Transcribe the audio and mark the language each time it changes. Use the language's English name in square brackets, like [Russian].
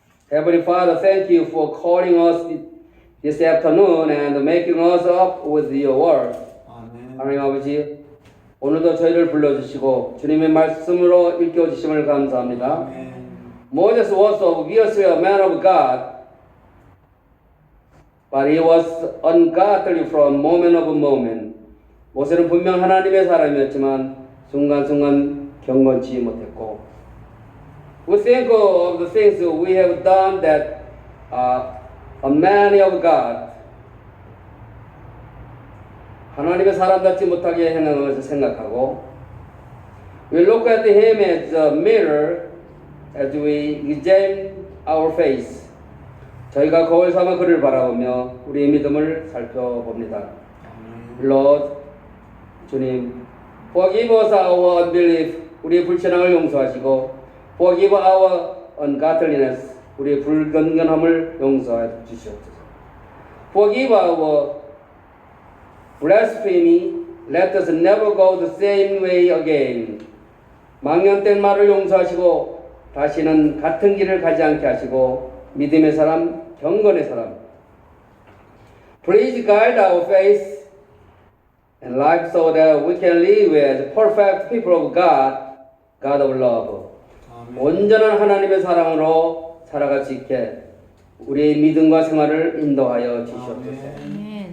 [English] Heavenly Father, thank you for calling us this afternoon and making us up with your word. [Korean] 하나님 아버지, 오늘도 저희를 불러주시고 주님의 말씀으로 일깨워주심을 감사합니다. [English] Moses was obviously a man of God, but he was ungodly from moment of moment. [Korean] 모세는 분명 하나님의 사람이었지만 순간순간 경건치 못했고 [English] We think of the things we have done that a man of God [Korean] 하나님의 사람답지 못하게 행하는 것을 생각하고 [English] We look at him as a mirror as we examine our face. [Korean] 저희가 거울 삼아 그를 바라보며 우리의 믿음을 살펴봅니다. [English] Lord, [Korean] 주님, [English] forgive us our unbelief. [Korean] 우리의 불신앙을 용서하시고 [English] Forgive our ungodliness. [Korean] 우리의 불건건함을 용서해 주시옵소서. [English] Forgive our blasphemy. Let us never go the same way again. [Korean] 망령된 말을 용서하시고 다시는 같은 길을 가지 않게 하시고 믿음의 사람, 경건의 사람. [English] Please guide our faith and life so that we can live as perfect people of God, God of love. [Korean] 온전한 하나님의 사랑으로 살아갈 수 있게 우리의 믿음과 생활을 인도하여 주시옵소서.